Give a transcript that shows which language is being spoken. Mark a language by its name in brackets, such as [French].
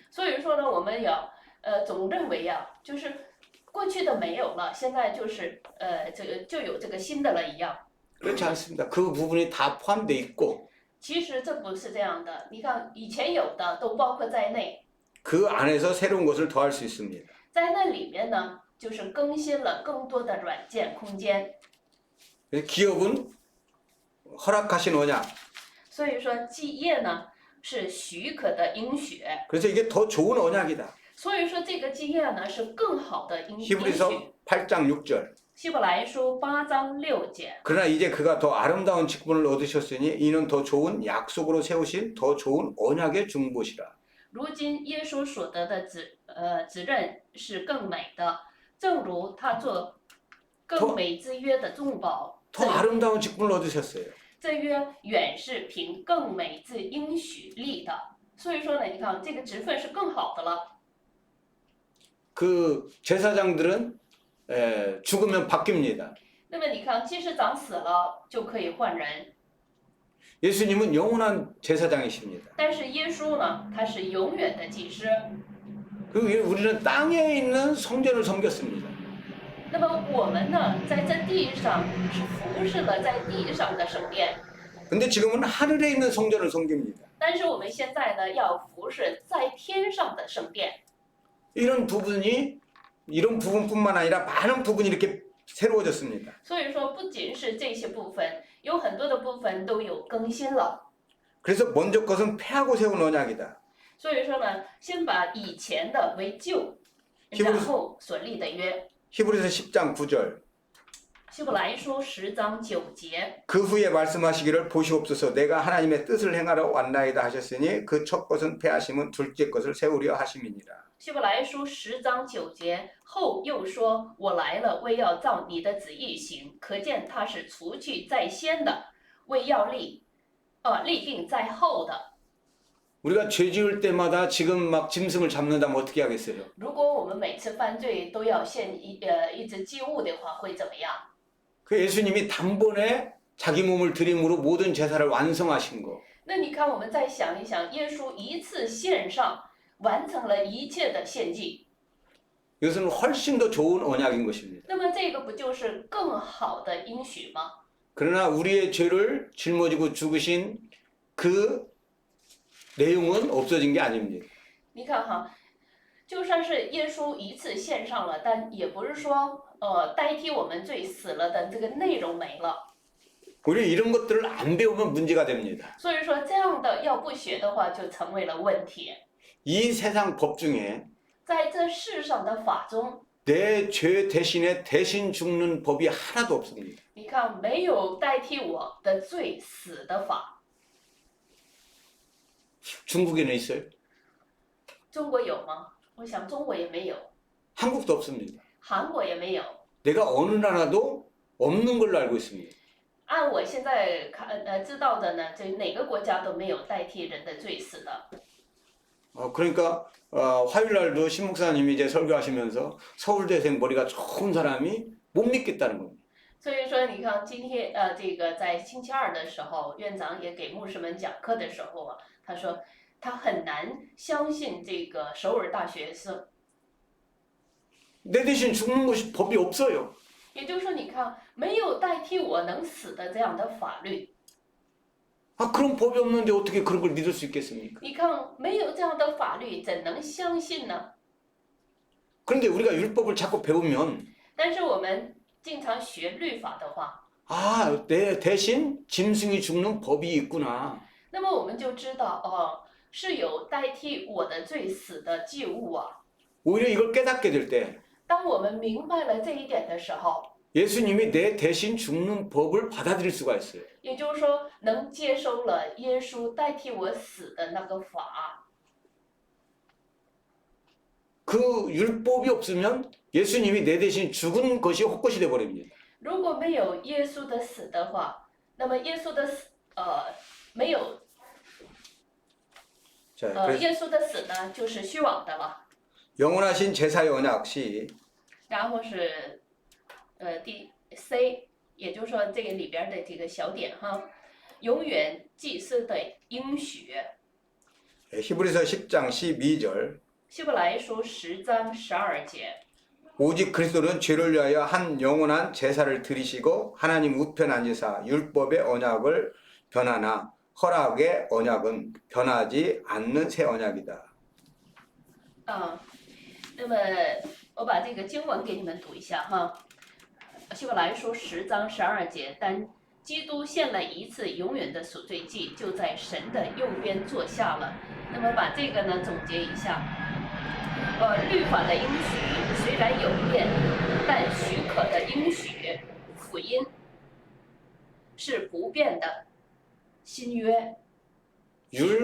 [Chinese] 所以说呢，我们要总认为呀，就是过去的没有了，现在就是这个就有这个新的了一样。 [Korean] 그렇지 않습니다. 그 부분이 다 포함되어 있고 [Chinese] 其实这不是这样的，你看以前有的都包括在内， [Korean] 그 안에서 새로운 것을 더할 수 있습니다. [Chinese] 在那里面呢，就是更新了更多的软件空间。 [Korean] 그래서 기업은 허락하신 언약. [Chinese] 所以说基业呢是许可的应许， [Korean] 그래서 이게 더 좋은 언약이다. [Chinese] 所以说这个基业呢是更好的应许。 [Korean] 히브리서 8장 6절. [Chinese] 希伯来书8章6节。 [Korean] 그러나 이제 그가 더 아름다운 직분을 얻으셨으니 이는 더 좋은 약속으로 세우신 더 좋은 언약의 중보시라. [Chinese] 如今耶稣所得的指认是更美的，正如他做更美之约的中保。 [Korean] 더 아름다운 직분을 얻으셨어요. [Chinese] 这约远是凭更美之应许立的。所以说呢，你看这个职分是更好的了。 [Korean] 그 제사장들은 죽으면 바뀝니다. [Chinese] 那么你看，祭司长死了就可以换人， [Korean] 예수님은 영원한 제사장이십니다. [Chinese] 但是耶稣呢，他是永远的祭司。 [Korean] 그리고 우리는 땅에 있는 성전을 섬겼습니다. [Chinese] 那么我们呢，在这地上是服侍了在地上的圣殿， [Korean] 근데 지금은 하늘에 있는 성전을 섬깁니다. [Chinese] 但是我们现在呢，要服侍在天上的圣殿。 [Korean] 이런 부분뿐만 아니라 많은 부분이 이렇게 새로워졌습니다. [Chinese] 所以说，不仅是这些部分，有很多的部分都有更新了。 [Korean] 그래서 먼저 것은 폐하고 세운 언약이다. [Chinese] 所以说呢，先把以前的为旧，然后所立的约。 [Korean] 히브리서 10장 9절. [Chinese] 希伯来书10章9节。 [Korean] 그 후에 말씀하시기를 보시옵소서 내가 하나님의 뜻을 행하러 왔나이다 하셨으니 그 첫 것은 폐하심은 둘째 것을 세우려 하심이니라. [Chinese] 希伯来书10章9节后又说：“我来了，为要照你的旨意行。” 可见他是除去在先的，为要立定在后的。 [Korean] 우리가 죄 지을 때마다 지금 막 짐승을 잡는다면 어떻게 하겠어요? [Chinese] 如果我们每次犯罪都要献一只祭物的话，会怎么样？ [Korean] 그 예수님이 단번에 자기 몸을 드림으로 모든 제사를 완성하신 거. [Chinese] 那你看，我们再想一想，耶稣一次献上，完成了一切的献祭。 [Korean] 이것은 훨씬 더 좋은 언약인 것입니다. [Chinese] 那么这个不就是更好的应许吗？ [Korean] 그러나 우리의 죄를 짊어지고 죽으신 그 내용은 없어진 게 아닙니다. [Chinese] 你看哈，就算是耶稣一次献上了，但也不是说代替我们罪死了的这个内容没了。 [Korean] 우리 이런 것들을 안 배우면 문제가 됩니다. [Chinese] 所以说这样的要不学的话，就成为了问题。 [Korean] 이 세상 법 중에 [Chinese] 在这世上的法中， [Korean] 내 죄 대신에 대신 죽는 법이 하나도 없습니다. [Chinese] 你看没有代替我的罪死的法。 [Korean] 중국에는 있어요? [Chinese] 中国有吗？我想中国也没有， [Korean] 한국도 없습니다. [Chinese] 韩国也没有。 [Korean] 내가 어느 나라도 없는 걸로 알고 있습니다. [Chinese] 按我现在知道的呢，这哪个国家都没有代替人的罪死的。 [Korean] 그러니까 화요일 날도 신 목사님이 이제 설교하시면서 서울대생 머리가 좋은 사람이 못 믿겠다는 겁니다. [Chinese] 所以说，你看今天这个在星期二的时候，院长也给牧师们讲课的时候啊，他说他很难相信这个首尔大学生。 [Korean] 내 대신 죽는 것이 법이 없어요. [Chinese] 也就是说，你看没有代替我能死的这样的法律。 [Korean] 그런 법이 없는데 어떻게 그런 걸 믿을 수 있겠습니까? [Chinese] 你看没有这样的法律，怎能相信呢？ [Korean] 그런데 우리가 율법을 자꾸 배우면 [Chinese] 但是我们经常学律法的话， [Korean] 내 대신 짐승이 죽는 법이 있구나. [Chinese] 那么我们就知道是有代替我的罪死的祭物啊。 [Korean] 오히려 이걸 깨닫게 될 때 [Chinese] 当我们明白了这一点的时候， [Korean] 예수님이 내 대신 죽는 법을 받아들일 수가 있어요. [Chinese] 也就是说，能接收了耶稣代替我死的那个法。 [Korean] 그 율법이 없으면 예수님이 내 대신 죽은 것이 헛것이 돼버립니다. [Chinese] 如果没有耶稣的死的话，那么耶稣的死没有 [Korean] 자, 그래서 [Chinese] 耶稣的死呢，就是虚妄的了。 [Korean] 영원하신 제사의 언약 시 [Chinese] 然后是第 C， 也就是说这个里边的这个小点哈，永远祭司的应许。 [Korean] 히브리서 10장 12절 [Chinese] 希伯来书10章12节。 [Korean] 오직 그리스도는 죄를 위하여 한 영원한 제사를 드리시고 하나님 우편 앉으사 율법의 언약을 변하나 허락의 언약은 변하지 않는 새 언약이다. [Chinese] 那么我把这个经文给你们读一下哈。希伯来书10章12节，但基督献了一次永远的赎罪祭，就在神的右边坐下了。那么把这个呢总结一下，律法的应许虽然有变，但许可的应许福音是不变的新约，是